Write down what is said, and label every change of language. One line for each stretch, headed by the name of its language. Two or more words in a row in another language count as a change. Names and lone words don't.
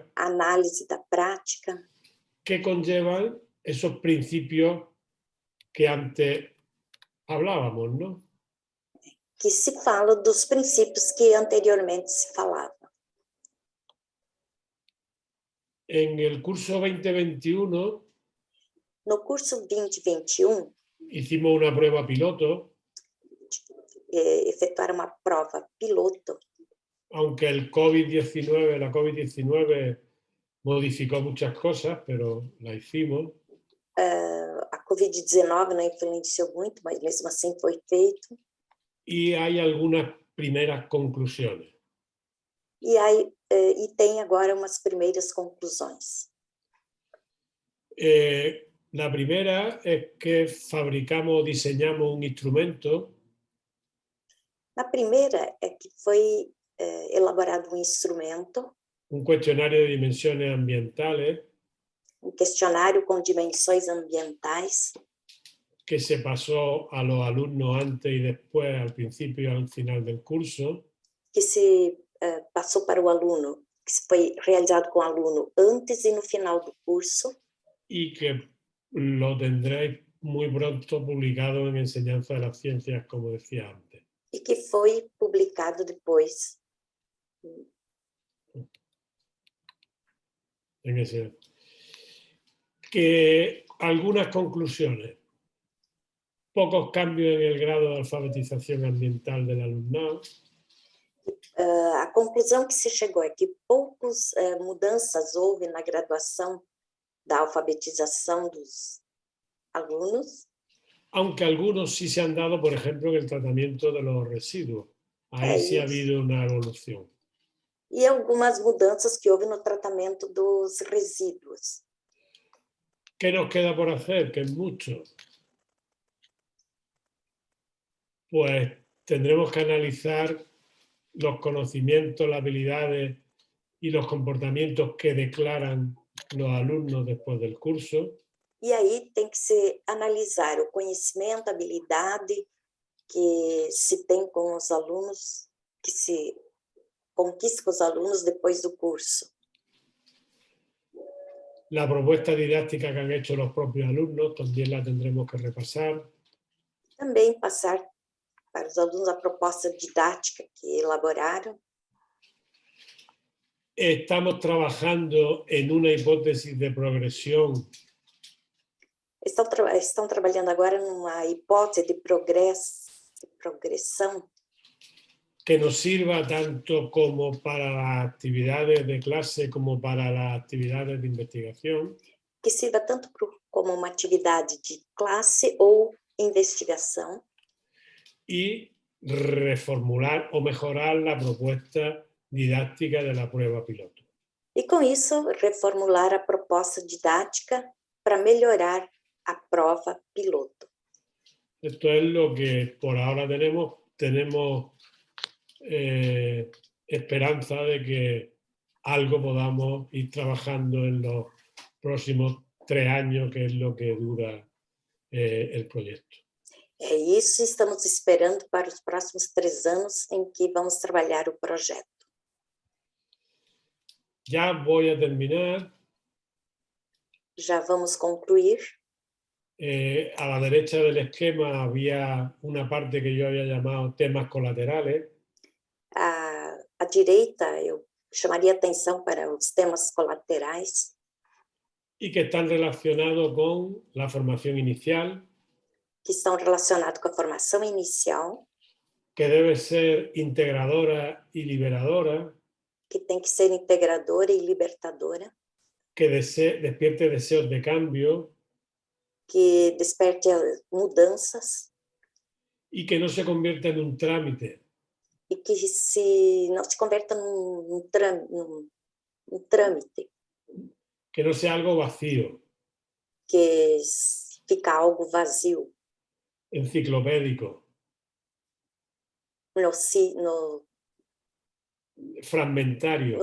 Portuguese: análise da prática,
Spanish: que conllevan esos principios que antes hablábamos, ¿no?
Portuguese: que se fala dos princípios que anteriormente se falava.
Spanish: En el curso 2021
Portuguese: No curso 2021,
Spanish: hicimos una prueba piloto,
Portuguese: efetuaram uma prova piloto,
Spanish: aunque el COVID-19, la COVID-19 modificó muchas cosas, pero la hicimos.
Portuguese: A Covid-19 não influenciou muito, mas mesmo assim foi feito.
Spanish: Y hay algunas primeras conclusiones.
Portuguese: E tem agora umas primeiras conclusões.
Spanish: La primera es que fabricamos, diseñamos un instrumento.
Portuguese: A primeira é que foi elaborado um instrumento,
Spanish: Un cuestionario de dimensiones ambientales
Portuguese: um questionário com dimensões ambientais,
Spanish: que se pasó a los alumnos antes y después, al principio y al final del curso.
Portuguese: que se passou para o aluno, que foi realizado com o aluno antes e no final do curso,
Spanish: Y que lo tendréis muy pronto publicado en Enseñanza de las Ciencias, como decía antes.
Portuguese: e que foi publicado depois.
Spanish: En ese. Que algunas conclusiones. Pocos cambios en el grado de alfabetización ambiental del alumnado.
Portuguese: A conclusão que se chegou é que poucas mudanças houve na graduação da alfabetização dos alunos,
Spanish: Aunque algunos sí se han dado, por ejemplo, en el tratamiento de los residuos. Ahí sí ha habido una evolución.
Portuguese: e algumas mudanças que houve no tratamento dos resíduos.
Spanish: ¿Qué nos queda por hacer? Que es mucho. Pues tendremos que analizar los conocimientos, las habilidades y los comportamientos que declaran los alumnos después del curso.
Portuguese: E aí tem que se analisar o conhecimento, a habilidade que se tem com os alunos, que se conquista com os alunos depois do curso.
Spanish: La propuesta didáctica que han hecho los propios alumnos también la tendremos que repasar.
Portuguese: Também passar para os alunos a proposta didática que elaboraram.
Spanish: Estamos trabajando en una hipótesis de progresión
Portuguese: Estão trabalhando agora numa hipótese de progressão
Spanish: que nos sirva tanto como para las actividades de clase como para las actividades de investigación.
Portuguese: que sirva tanto como uma atividade de classe ou investigação.
Spanish: Y reformular o mejorar la propuesta didáctica de la prueba piloto.
Portuguese: E com isso, reformular a proposta didática para melhorar a prova piloto.
Spanish: Esto es lo que por ahora tenemos. Tenemos esperanza de que algo podamos ir trabajando en los próximos 3 años, que es lo que dura el proyecto.
Portuguese: É isso, estamos esperando para os próximos 3 anos em que vamos trabalhar o projeto.
Spanish: Ya voy a terminar.
Portuguese: Já vamos concluir.
Spanish: A la derecha del esquema había una parte que yo había llamado temas colaterales.
Portuguese: À direita, eu chamaria atenção para os temas colaterais,
Spanish: Y que están relacionados con la formación inicial,
Portuguese: que estão relacionados com a formação inicial,
Spanish: que debe ser integradora y liberadora,
Portuguese: que tem que ser integradora e libertadora,
Spanish: que despierte deseos de cambio
Portuguese: que desperte mudanças
Spanish: y que no se convierta en un trámite,
Portuguese: e que não se converta num trâmite,
Spanish: que no sea algo vacío,
Portuguese: que fica algo vazio.
Spanish: enciclopédico, fragmentario,